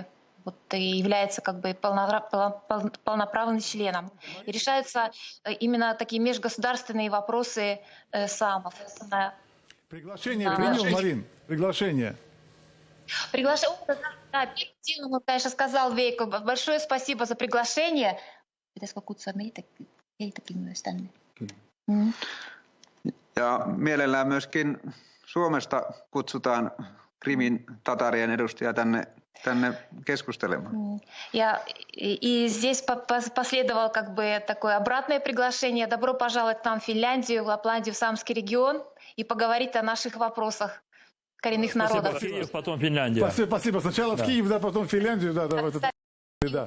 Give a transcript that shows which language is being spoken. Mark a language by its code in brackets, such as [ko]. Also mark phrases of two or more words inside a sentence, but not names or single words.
[ru] Вот, и является как бы полноправным членом. И решаются именно такие межгосударственные вопросы саамов. Приглашение принял, Марин? Приглашение. Да, первым делом, конечно, сказал Вейко. Большое спасибо за приглашение. [fi] Ja mielellään myöskin Suomesta kutsutaan Krimin tatarien edustajia tänne keskustelemaan. [ru] И здесь последовало как бы такое обратное приглашение. Добро пожаловать к нам в Финляндию, в Лапландию, в Саамский регион и поговорить о наших вопросах коренных народов. Спасибо, Киев, потом Финляндия. Спасибо. Сначала в Киев, да, потом в Финляндию. Да.